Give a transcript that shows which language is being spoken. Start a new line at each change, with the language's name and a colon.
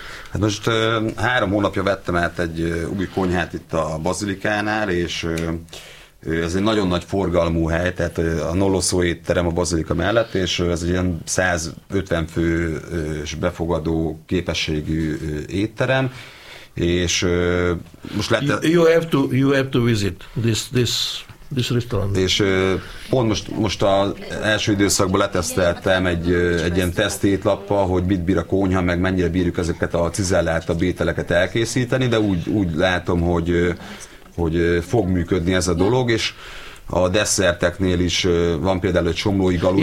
Hungarian: Hát most 3 hónapja vettem át egy új konyhát itt a Bazilikánál, és ez egy nagyon nagy forgalmú hely, tehát a Nolloszó étterem a Bazilika mellett, és ez egy ilyen 150 fős befogadó képességű étterem, és most lett...
English: You have to visit this restaurant.
Hungarian: És pont most az első időszakban leteszteltem egy ilyen tesztétlappal, hogy mit bír a konyha, meg mennyire bírjuk ezeket a cizellált a ételeket elkészíteni, de úgy látom, hogy fog működni ez a dolog, és a desszerteknél is van például egy csomlói galuska.